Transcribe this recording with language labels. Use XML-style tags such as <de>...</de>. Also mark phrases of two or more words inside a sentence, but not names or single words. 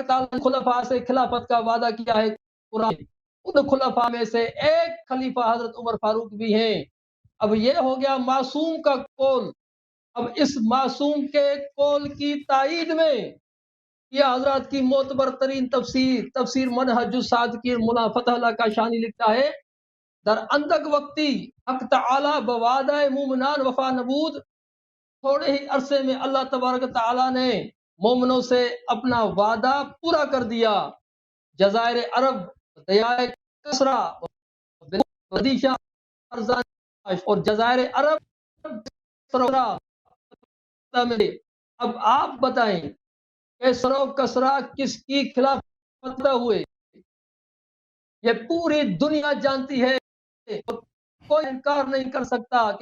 <ur>تعالیٰ نے خلفاء سے خلافت کا وعدہ کیا ہے قرآن ان خلفاء میں سے ایک خلیفہ حضرت عمر فاروق بھی ہیں اب یہ ہو گیا معصوم کا قول اب اس معصوم کے قول کی تائید میں یہ حضرات کی معتبر ترین تفسیر منہج الصادقین مولا فتح اللہ کاشانی لکھتا ہے</ur> <fa>در اندک وقتی حق تعالی بوعدہ مومنان وفا نبود</fa> <ur>تھوڑے ہی عرصے میں اللہ تبارک تعالی نے مومنوں سے اپنا وعدہ پورا کر دیا جزائر عرب دریائے کسرا اور جزائر عرب اب آپ بتائیں کیسر و کسرا کس کی خلافت ہوئے یہ پوری دنیا جانتی ہے کوئی انکار نہیں کر سکتا کہ</ur>